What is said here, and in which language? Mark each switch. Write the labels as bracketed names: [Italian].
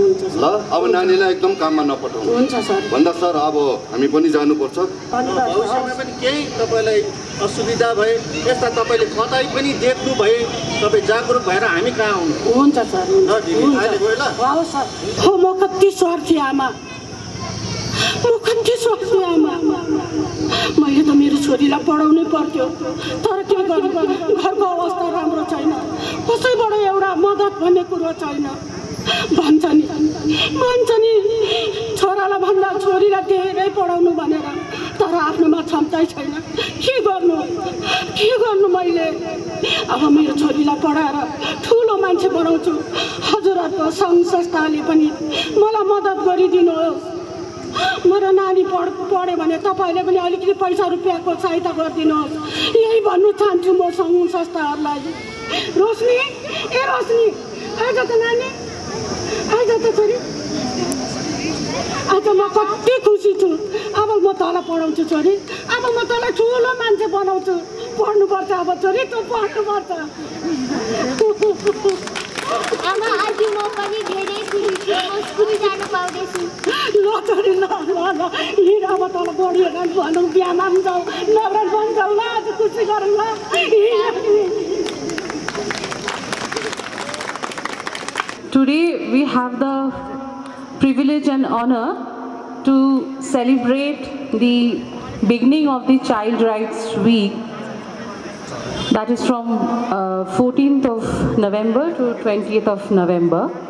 [Nepali] ल अब नानीलाई एकदम काममा नपठाउनु भन्दा सर अब हामी पनि जानुपर्छ। भविष्यमा पनि केही तपाईँलाई असुविधा भए, यस्ता तपाईँले कतै पनि देख्नु भए तपाईँ जागरुक भएर हामी कहाँ आउनु। हुन्छ सर। ल दिदी अहिले गयो ल। हवस् सर। हो म कति स्वार्थी आमा, म कति स्वार्थी आमा। मैले त मेरो छोरीलाई पढाउनै पर्थ्यो, तर के गर्नु, घरको अवस्था राम्रो छैन, कसैबाट एउटा मद्दत भन्ने कुरो छैन। भन्छ नि छोरालाई भन्दा छोरीलाई धेरै पढाउनु भनेर, तर आफ्नोमा क्षमतै छैन। के गर्नु मैले? अब मेरो छोरीलाई पढाएर ठुलो मान्छे बनाउँछु। हजुरहरूको सङ्घ संस्थाले पनि मलाई मद्दत गरिदिनुहोस्। मेरो नानी पढ्यो भने तपाईँले पनि अलिकति पैसा रुपियाँको सहायता गरिदिनुहोस्, यही भन्नु चाहन्छु म सङ्घ संस्थाहरूलाई। रोशनी, ए रोशनी, आइज त नानी, आइज त छोरी। आज म कति खुसी छु। अब म तँलाई पढाउँछु छोरी, अब म तँलाई ठुलो मान्छे बनाउँछु। पढ्नुपर्छ अब छोरी, तँ पढ्नुपर्छ। आमा आज म पनि धेरै खुसी छु, म स्कुल जानु पाउँदैछु। ल छोरी, ल हिँड, अब तँलाई बढिएर भनौँ, बिहामा पनि जाउँ, नगरा पनि जाउँ ल, आज खुसी गरौँ ल। [English] Today we have the privilege and honor to celebrate the beginning of the Child Rights Week, that is from 14th of November to 20th of November.